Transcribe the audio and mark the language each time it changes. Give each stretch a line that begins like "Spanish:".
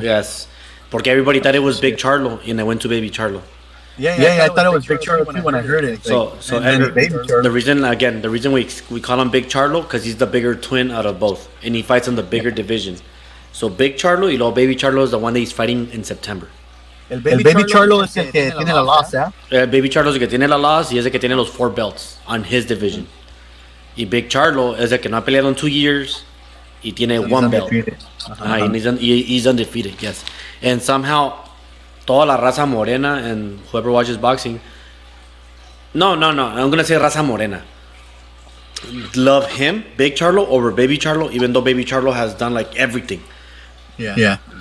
English: Yes,
Spanish: porque
English: everybody thought it was Big Charlo, and I went to Baby Charlo. Yeah, I thought it was Big Charlo too when I heard it. So the reason we call him Big Charlo because he's the bigger twin out of both, and he fights in the bigger division. So Big Charlo
Spanish: y luego
English: Baby Charlo is the one that he's fighting in September.
Spanish: El Baby Charlo es el que tiene la
English: loss,
Spanish: ¿eh? Baby Charlo es el que tiene la
English: loss
Spanish: y es el que tiene los 4
English: belts on his division.
Spanish: Y Big Charlo es el que no ha peleado en
English: 2 years
Spanish: y tiene 1 belt.
English: And he's undefeated, yes. And somehow,
Spanish: toda la raza morena
English: and whoever watches boxing, no, I'm gonna say
Spanish: raza morena,
English: love him, Big Charlo, over Baby Charlo, even though Baby Charlo has done like everything. Yeah.